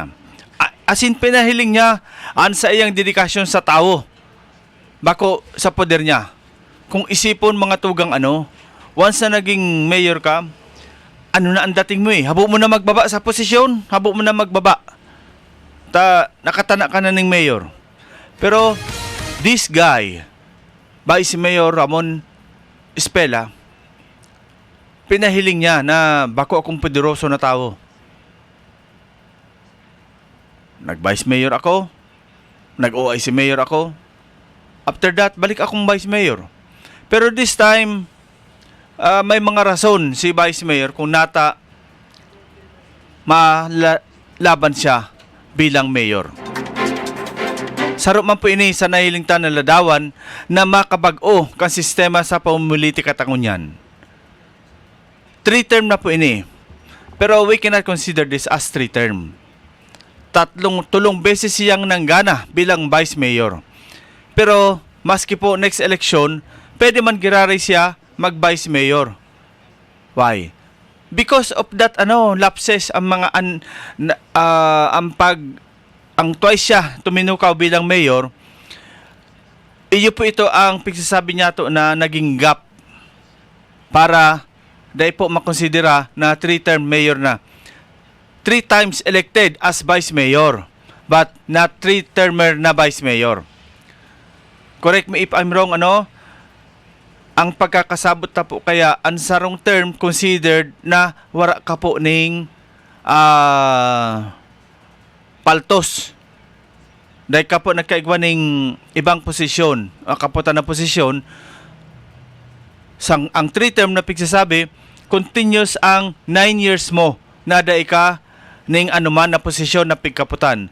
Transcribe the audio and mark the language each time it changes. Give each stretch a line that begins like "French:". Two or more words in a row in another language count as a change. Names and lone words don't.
Bikol: Asin pinahiling niya an sa iyang dedikasyon sa tao bako sa poder niya. Kung isipon mga tugang once na naging mayor ka, na ang dating mo habo mo na magbaba sa posisyon, habo mo na magbaba. Nakatana ka na ng mayor.
English: Pero this guy,
Bikol: Vice Mayor Ramon Espela, pinahiling niya na bako akong poderoso na tao. Nag-Vice Mayor ako, nag-OIC Mayor ako.
English: After that,
Bikol: balik akong Vice Mayor.
English: Pero this time,
Bikol: may mga rason si Vice Mayor kung malaban siya bilang mayor. Sarap man po ini sa nahiling na ladawan na makabag-o kang sistema sa pamumulitika tangunyan. 3 term na po ini.
English: Pero we cannot consider this as 3 term.
Bikol: Tulong beses siyang nanggana bilang Vice Mayor. Pero maski po
English: next election,
Bikol: pwede man giraray siya mag-Vice Mayor.
English: Why? Because of that lapses
Bikol: ang mga ang twice siya tuminukaw bilang mayor. Iyo po ito ang pagsasabi niya to na naging gap para dahil po makonsidera na 3-term mayor na.
English: 3 times elected as Vice Mayor but not 3-termer na Vice Mayor. Correct me if I'm wrong,
Bikol: ang pagkakasabot na po kaya ang sarong term considered na wara ka po ning paltos. Dahil ka po nagkaigwa ning ibang posisyon, kaputan na posisyon, ang 3-term na pigsasabi, continuous ang 9 years mo na dahil ka ning anuman na posisyon na pigkaputan.